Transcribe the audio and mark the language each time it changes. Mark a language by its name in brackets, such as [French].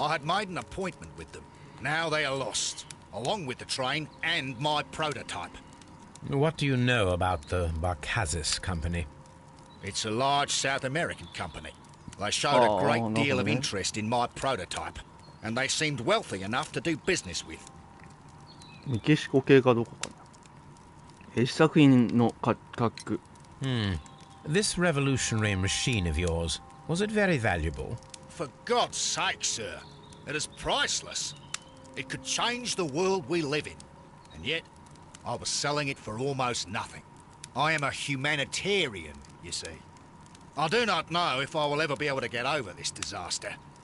[English] I had made an appointment with them. Now they are lost, along with the train and my prototype. What do you know about the Barcazas Company? It's a large South American company. They showed a great deal of [Japanese] なるほどね。 [English] interest in my prototype, and they seemed wealthy enough to do business with. [Japanese] メキシコ系かどうかかな。試作品の価格。 [English] This revolutionary machine of yours, was it very valuable? For God's sake, sir, it is priceless. It could change the world we live in, and yet I was selling it for almost nothing. I am a humanitarian, you see. I do not know if I will ever be able to get over this disaster.